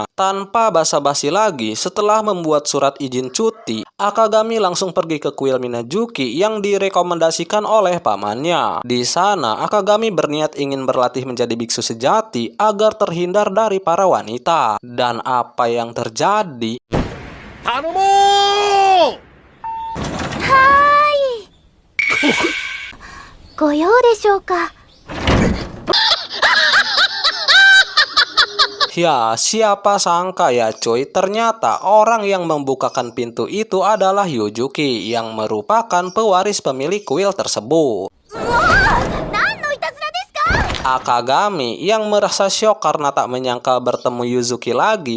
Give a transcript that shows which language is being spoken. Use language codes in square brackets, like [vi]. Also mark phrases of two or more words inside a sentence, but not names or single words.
[id] Tanpa basa-basi lagi, setelah membuat surat izin cuti, Akagami langsung pergi ke kuil Minazuki yang direkomendasikan oleh pamannya. Di sana Akagami berniat ingin berlatih menjadi biksu sejati agar terhindar dari para wanita. Dan apa yang terjadi? [ja] ご用でしょうか。 [id] Ya, siapa sangka ya cuy, ternyata orang yang membukakan pintu itu adalah Yuzuki yang merupakan pewaris pemilik kuil tersebut. Akagami yang merasa syok karena tak menyangka bertemu Yuzuki lagi.